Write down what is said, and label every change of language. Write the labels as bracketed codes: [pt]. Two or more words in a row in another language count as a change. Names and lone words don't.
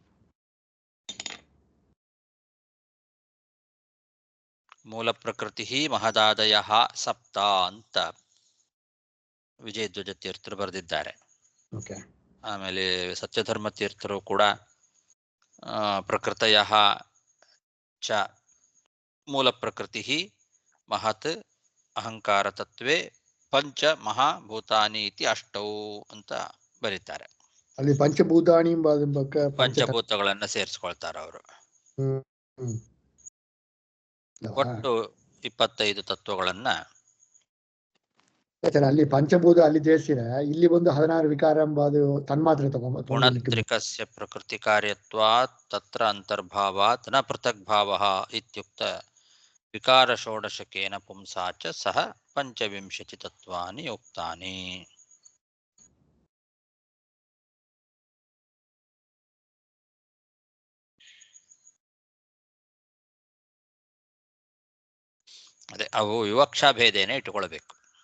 [sa] ಮೂಲ ಪ್ರಕೃತಿ ಮಹದಾದಯ ಸಪ್ತ [kn] ಅಂತ ವಿಜಯಧ್ವಜ ತೀರ್ಥರು ಬರೆದಿದ್ದಾರೆ. ಓಕೆ. ಆಮೇಲೆ ಸತ್ಯಧರ್ಮ ತೀರ್ಥರು ಕೂಡ [sa] ಪ್ರಕೃತಯ ಚ ಮೂಲ ಪ್ರಕೃತಿ ಮಹತ್ ಅಹಂಕಾರ ತತ್ವೇ ಪಂಚ ಮಹಾಭೂತಾನಿ ಇತಿ ಅಷ್ಟೌ [kn] ಅಂತ ಬರೀತಾರೆ. ಅಲ್ಲಿ ಪಂಚಭೂತಾಣಿ ಪಂಚಭೂತಗಳನ್ನ ಸೇರಿಸ್ಕೊಳ್ತಾರ ಅವರು. ಒಟ್ಟು 25 ತತ್ವಗಳನ್ನ ಅಲ್ಲಿ ಪಂಚಭೂತ ಅಲ್ಲಿ ಸೇರಿಸಿರ, ಇಲ್ಲಿ ಒಂದು 16 ವಿಕಾರ ಎಂಬುದು ತನ್ಮಾತ್ರೆ [sa] ಗುಣತ್ರಿಕಸ್ಯ ಪ್ರಕೃತಿ ಕಾರ್ಯತ್ವಾತ್ ತತ್ರ ಅಂತರ್ಭಾವಾತ್ ನ ಪೃಥಕ್ ಭಾವಃ ಇತ್ಯುಕ್ತ ವಿಕಾರ ಷೋಡಶಕೇನ ಪುಂಸಾ ಚ ಸಹ 25 ತತ್ವಾನಿ ಉಕ್ತಾನಿ. [kn] ಅದೇ ಅವು [sa] ವಿವಕ್ಷಾ ಭೇದೇನೆ [kn] ಇಟ್ಟುಕೊಳ್ಬೇಕು.